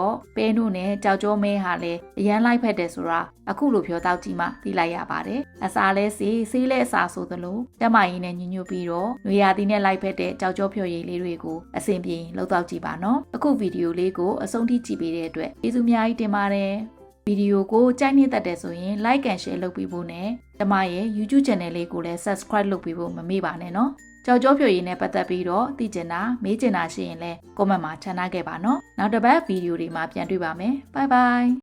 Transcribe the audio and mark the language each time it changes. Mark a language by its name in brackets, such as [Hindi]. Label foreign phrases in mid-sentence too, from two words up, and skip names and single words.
[Burmese] တော့ပဲနုနဲ့ကြောက်ကြောမဲဟာလည်းအရန်လိုက်ဖက်တယ်ဆိုတာအခုလိုပြောတောက်ကြည့်မှသိလိုက်ရပါတယ်အစာလဲဆေးလဲ အစာဆိုသလိုကျမရည်နဲ့ညညွတ်ပြီးတော့နွေရာသီနဲ့လိုက်ဖက်တဲ့ကြောက်ကြောဖြိုရည်လေးတွေကိုအဆင်ပြေလှုပ်တောက်ကြည့်ပါနော်အခုဗီဒီယိုလေးကိုအဆုံးထိကြည့်ပေးတဲ့အတွက်ကျေးဇူးအများကြီးတင်ပါတယ်ဗီဒီယိုကိုကြိုက်နေတတ်တယ်ဆိုရင် [English] like and share [Burmese] လုပ်ပေးဖို့နဲ့ကျမရဲ့ YouTube channel လေးကိုလည်း subscribe လုပ်ပေးဖို့မမေ့ပါနဲ့နော်ကြောက်ကြောဖြိုရည်နဲ့ပတ်သက်ပြီးတော့သိချင်တာမေးချင်တာရှိရင်လည်း comment မှာချန်ထားခဲ့ပါနော်နောက်တစ်ပတ်ဗီဒီယိုတွေမှာပြန်တွေ့ပါမယ် [English] bye bye